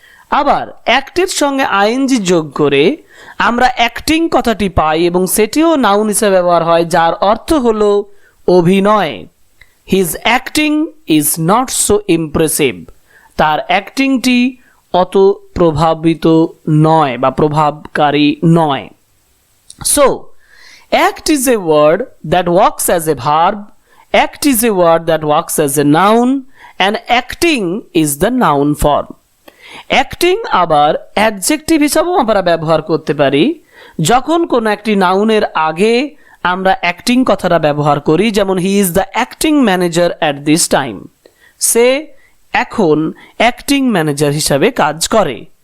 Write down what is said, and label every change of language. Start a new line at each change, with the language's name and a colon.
Bangla: আবার অ্যাক্টের সঙ্গে আইএনজি যোগ করে আমরা অ্যাক্টিং কথাটি পাই এবং সেটিও নাউন হিসেবে ব্যবহার হয়, যার অর্থ হলো অভিনয়।
English: His acting is not so impressive.
Bangla: তার অ্যাক্টিংটি অত প্রভাবিত নয় বা প্রভাবকারী নয়।
English: So act is a word that works as a verb, act is a word that works as a noun, and acting is the noun form.
Bangla: Acting আবার adjective হিসাবেও আমরা ব্যবহার করতে পারি। যখন কোনো একটি নাউনের আগে আমরা অ্যাক্টিং কথাটা ব্যবহার করি, যেমন
English: He is the acting manager at this time.
Bangla: সে এখন অ্যাক্টিং ম্যানেজার হিসাবে কাজ করে।